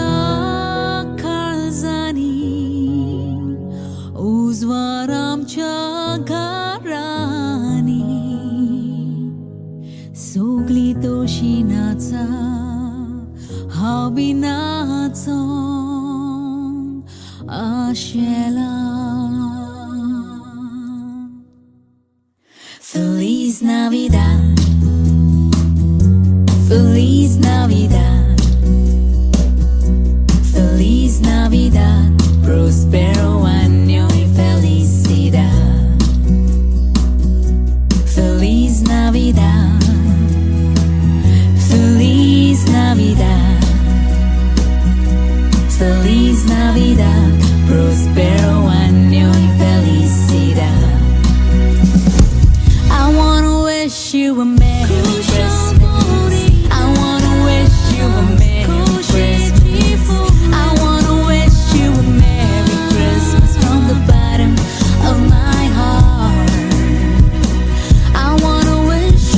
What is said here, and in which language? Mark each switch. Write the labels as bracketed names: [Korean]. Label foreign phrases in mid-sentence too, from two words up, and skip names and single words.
[Spanish] chakarzani Uzwaram chagarani Sogli toshinaca Habinacong ashela Feliz Navidad Feliz Navidad Feliz Navidad Prospero año y felicidad Feliz Navidad Feliz Navidad Feliz Navidad Prospero año y felicidad [English] I wanna wish you a Merry Christmas I wanna wish you a Merry Christmas I wanna wish you a Merry Christmas from the bottom of my heart I wanna wish